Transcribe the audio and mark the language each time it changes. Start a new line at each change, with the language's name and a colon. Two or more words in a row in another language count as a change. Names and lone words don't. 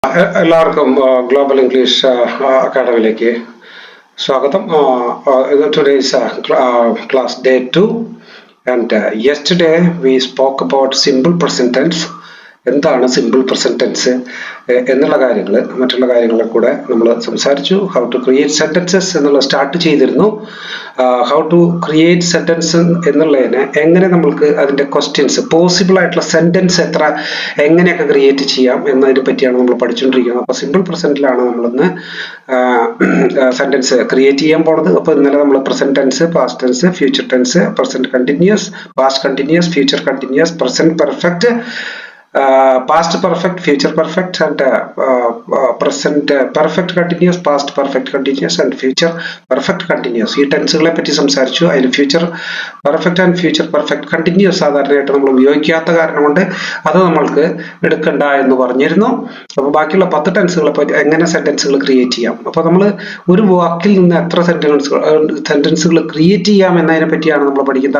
Malayalam: എല്ലാവർക്കും ഗ്ലോബൽ ഇംഗ്ലീഷ് അക്കാഡമിയിലേക്ക് സ്വാഗതം.
English: Today's class day 2 and yesterday we spoke about simple present tense.
Malayalam: എന്താണ്
English: simple present tense
Malayalam: എന്നുള്ള കാര്യങ്ങൾ മറ്റുള്ള കാര്യങ്ങളെ കൂടെ നമ്മൾ സംസാരിച്ചു.
English: how to create sentences
Malayalam: എന്നുള്ള സ്റ്റാർട്ട് ചെയ്തിരുന്നു.
English: how to create sentence
Malayalam: എന്നുള്ളതിന് എങ്ങനെ നമ്മൾക്ക് അതിൻ്റെ
English: questions possible
Malayalam: ആയിട്ടുള്ള സെന്റൻസ് എങ്ങനെയൊക്കെ ക്രിയേറ്റ് ചെയ്യാം എന്നതിനെ പറ്റിയാണ് നമ്മൾ പഠിച്ചുകൊണ്ടിരിക്കുന്നത്. അപ്പോൾ സിമ്പിൾ പ്രസന്റിലാണ് നമ്മളിന്ന്
English: sentence create
Malayalam: ചെയ്യാൻ പോണത്. അപ്പോൾ ഇന്നലെ നമ്മൾ
English: present tense, past tense, future tense, present continuous, past continuous, future continuous, present perfect, past perfect, future perfect and present perfect continuous, past perfect continuous and future perfect continuous.
Malayalam: ഈ ടെൻസുകളെ പറ്റി സംസാരിച്ചു. അതിൽ
English: future perfect and future perfect continuous
Malayalam: സാധാരണയായിട്ട് നമ്മൾ ഉപയോഗിക്കാത്ത കാരണം കൊണ്ട് അത് നമ്മൾക്ക് എടുക്കണ്ട എന്ന് പറഞ്ഞിരുന്നു. അപ്പോൾ ബാക്കിയുള്ള 10 ടെൻസുകളെ പറ്റി എങ്ങനെ സെന്റൻസുകൾ ക്രിയേറ്റ് ചെയ്യാം, അപ്പോൾ നമ്മൾ ഒരു വാക്കിൽ നിന്ന് എത്ര സെന്റൻസുകൾ ക്രിയേറ്റ് ചെയ്യാം എന്നതിനെ പറ്റിയാണ് നമ്മൾ പഠിക്കുന്നത്.